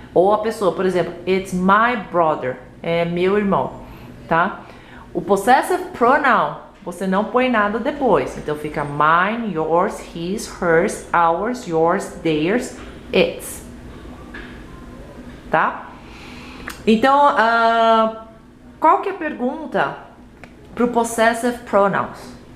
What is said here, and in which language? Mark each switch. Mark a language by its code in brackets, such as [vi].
[pt] Ou a pessoa, por exemplo, [en] it's my brother, [pt] é meu irmão, tá? O possessive pronoun, você não põe nada depois. Então fica [en] mine, yours, his, hers, ours, yours, theirs, its. [pt] Tá? Então, qual que é a pergunta para o possessive pronouns?